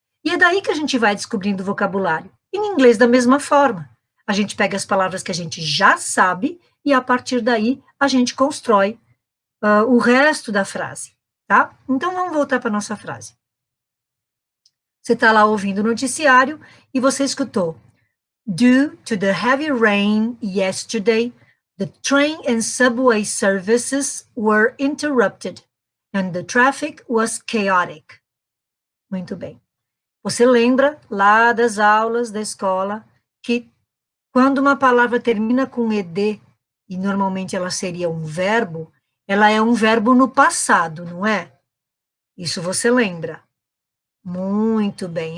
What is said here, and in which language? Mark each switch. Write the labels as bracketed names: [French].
[Portuguese] E é daí que a gente vai descobrindo o vocabulário. E em inglês, da mesma forma. A gente pega as palavras que a gente já sabe e, a partir daí, a gente constrói o resto da frase, tá? Então, vamos voltar para a nossa frase. Você está lá ouvindo o noticiário e você escutou. [English] Due to the heavy rain yesterday, the train and subway services were interrupted and the traffic was chaotic. [Portuguese] Muito bem. Você lembra lá das aulas da escola que quando uma palavra termina com ed, e normalmente ela seria um verbo, ela é um verbo no passado, não é? Isso você lembra. Muito bem.